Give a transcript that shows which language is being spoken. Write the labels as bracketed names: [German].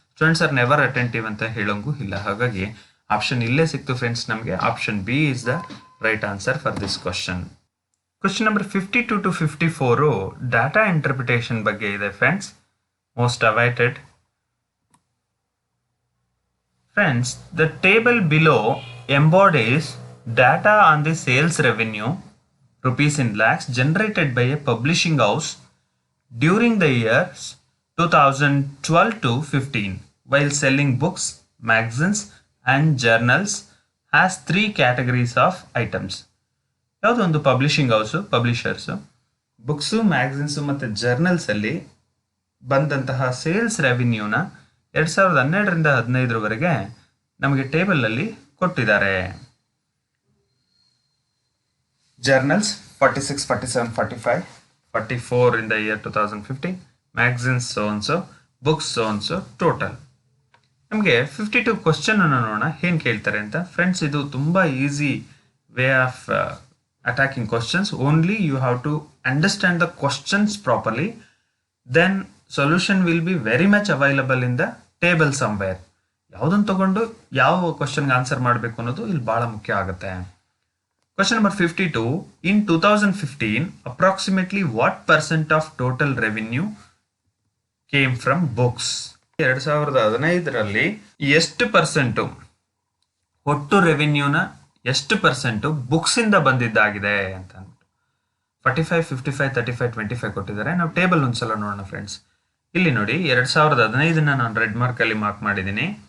[English] students are never attentive [Kannada] ಅಂತ ಹೇಳೋಂಗೂ ಇಲ್ಲ. ಹಾಗಾಗಿ ಆಪ್ಷನ್ ಇಲ್ಲೇ ಸಿಕ್ತು ಫ್ರೆಂಡ್ಸ್ ನಮಗೆ. [English] Option B is the right answer for this question. [Kannada] Question number 52 to 54 data interpretation ಬಗ್ಗೆ ಇದೆ friends. [English] Most awaited. Friends, the table below embodies data on the sales revenue rupees in lakhs generated by a publishing house during the years 2012 to 15 while selling books, magazines and journals has 3 categories of items. [Kannada] ಯಾವುದು ಒಂದು publishing house, ಪಬ್ಲಿಷರ್ಸು, books, ಮ್ಯಾಗಝಿನ್ಸು ಮತ್ತು ಜರ್ನಲ್ಸಲ್ಲಿ ಬಂದಂತಹ sales ರೆವಿನ್ಯೂನ 2012ರಿಂದ 15ರವರೆಗೆ ನಮಗೆ ಟೇಬಲಲ್ಲಿ ಕೊಟ್ಟಿದ್ದಾರೆ. [English] Journals 46, 47, 45, 44 in the year 2015, magazines ಸೋನ್ಸು, books ಸೋನ್ಸು, total. [Kannada] ನಮಗೆ 52 question ಅನ್ನು ನೋಡೋಣ ಏನು ಕೇಳ್ತಾರೆ ಅಂತ. ಫ್ರೆಂಡ್ಸ್, ಇದು ತುಂಬ [English] Easy way of attacking questions. Only you have to understand the questions properly, then solution will be very much available in the table somewhere. [Kannada] ಯಾವುದನ್ನು ತಗೊಂಡು ಯಾವ ಕ್ವಶನ್ಗೆ ಆನ್ಸರ್ ಮಾಡಬೇಕು ಅನ್ನೋದು ಇಲ್ಲಿ ಬಹಳ ಮುಖ್ಯ ಆಗುತ್ತೆ. [English] Question number 52. In 2015 approximately what percent of total revenue came from books? [Kannada] 2015ರಲ್ಲಿ ಎಷ್ಟು ಪರ್ಸೆಂಟು ಒಟ್ಟು ರೆವಿನ್ಯೂನ ಎಷ್ಟು ಪರ್ಸೆಂಟು ಬುಕ್ಸ್ ಇಂದ ಬಂದಿದ್ದಾಗಿದೆ ಅಂತ ಅಂದ್ಬಿಟ್ಟು 45, 55, 35, 25 ಕೊಟ್ಟಿದ್ದಾರೆ. ನಾವು ಟೇಬಲ್ ಒಂದ್ಸಲ ನೋಡೋಣ ಫ್ರೆಂಡ್ಸ್. ಇಲ್ಲಿ ನೋಡಿ 2015 ನಾನು ರೆಡ್ ಮಾರ್ಕ್ ಅಲ್ಲಿ ಮಾರ್ಕ್ ಮಾಡಿದ್ದೀನಿ.